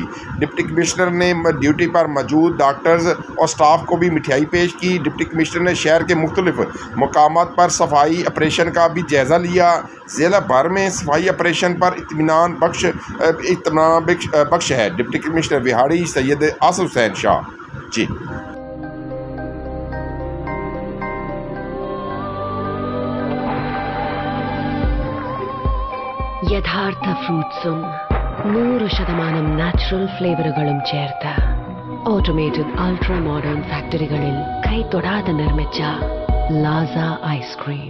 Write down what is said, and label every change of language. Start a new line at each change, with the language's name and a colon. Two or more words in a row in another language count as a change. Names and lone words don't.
English: deputy commissioner
Urdu: نے ڈیوٹی پر موجود ڈاکٹرز اور سٹاف کو بھی مٹھائی پیش کی۔
English: deputy commissioner
Urdu: نے شہر کے مختلف مقامات پر صفائی آپریشن کا بھی جائزہ لیا۔ ضلع بھر میں صفائی آپریشن پر اطمینان بخش ہے۔
English: deputy commissioner
Urdu: وہاڑی سید آصف حسین شاہ۔ جی
Malayalam: യഥാർത്ഥ ഫ്രൂട്ട്സും 100%
English: natural flavours
Malayalam: ചേർത്ത്
English: automated ultra modern factories
Malayalam: കൈതൊടാതെ നിർമ്മിച്ച ലാസ ഐസ്ക്രീം.